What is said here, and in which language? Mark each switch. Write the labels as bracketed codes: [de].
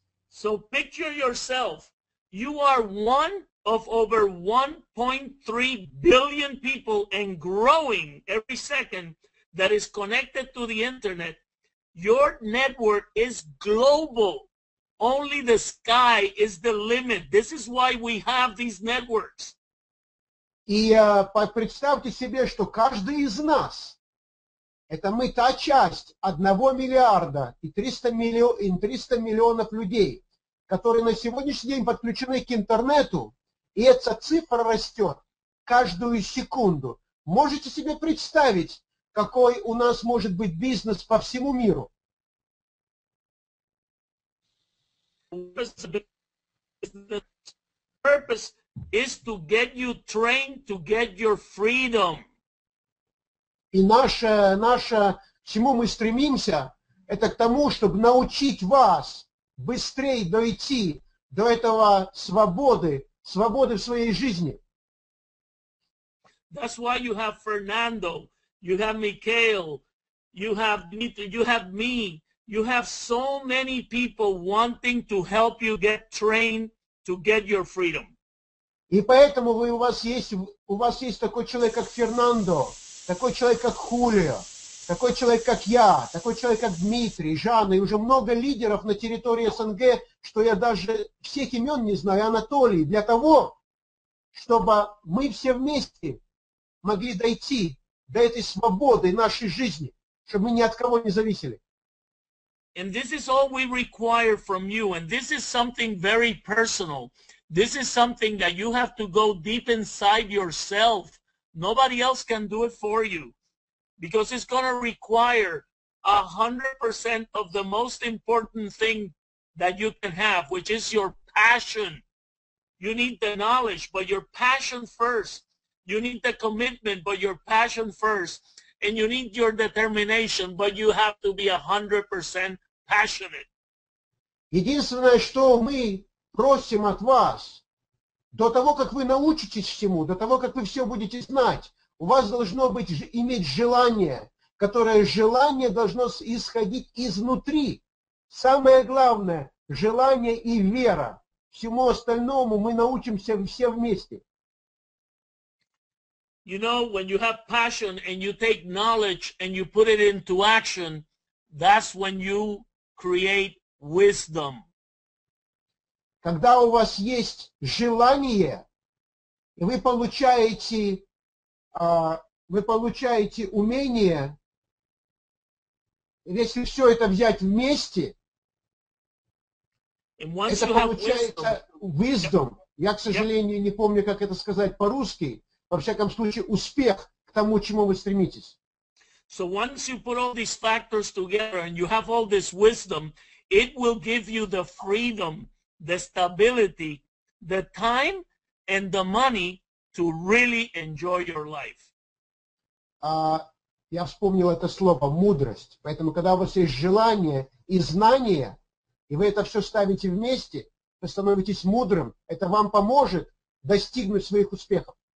[en] So picture yourself, you are one of over 1.3 billion people and growing every second that is connected to the internet. Your network is global. Only the sky is the limit. This is why we have these networks. [ru] И представьте себе, что каждый из нас, это мы та часть 1 миллиарда и 300 миллионов людей, которые на сегодняшний день подключены к интернету, и эта цифра растет каждую секунду. Можете себе представить, какой у нас может быть бизнес по всему миру? [en] The purpose is to get you trained to get your freedom. [ru] И к чему мы стремимся, это к тому, чтобы научить вас быстрее дойти до этого свободы в своей жизни. [en] That's why you have Fernando, you have Mikhail, you have Dmitry, you have me. You have so many people wanting to help you get trained to get your freedom. [ru] И поэтому у вас есть такой человек, как Фернандо, такой человек, как Хулио, такой человек, как я, такой человек, как Дмитрий, Жанна, и уже много лидеров на территории СНГ, что я даже всех имен не знаю, Анатолий, для того, чтобы мы все вместе могли дойти до этой свободы нашей жизни, чтобы мы ни от кого не зависели. [en] And this is all we require from you. And this is something very personal. This is something that you have to go deep inside yourself. Nobody else can do it for you. Because it's going to require 100% of the most important thing that you can have, which is your passion. You need the knowledge, but your passion first. You need the commitment, but your passion first. And you need your determination, but you have to be 100% passionate. [ru] Единственное, что мы просим от вас, до того, как вы научитесь всему, до того, как вы все будете знать, у вас должно иметь желание, которое желание должно исходить изнутри. Самое главное – желание и вера. Всему остальному мы научимся все вместе. [en] You know, when you have passion and you take knowledge and you put it into action, that's when you create wisdom. [ru] когда у вас есть желание, и вы получаете умение, если все это взять вместе, это получается [en] wisdom. [ru] Я, к сожалению, не помню, как это сказать по-русски. Во всяком случае, успех к тому, чему вы стремитесь. [en] So once you put all these factors together and you have all this wisdom, it will give you the freedom, the stability, the time, and the money to really enjoy your life. [ru] Я вспомнил это слово «мудрость». Поэтому, когда у вас есть желание и знание, и вы это все ставите вместе, вы становитесь мудрым. Это вам поможет достигнуть своих успехов.